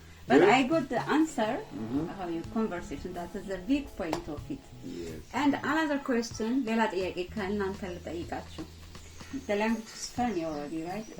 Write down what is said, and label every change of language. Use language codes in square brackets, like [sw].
[en] But I got the answer how your conversation. That is the big point of it. Yes. And another question, [am] ሌላ ጥያቄ ከእናንተ ልጠይቃችሁ. [en] The language is funny already, right?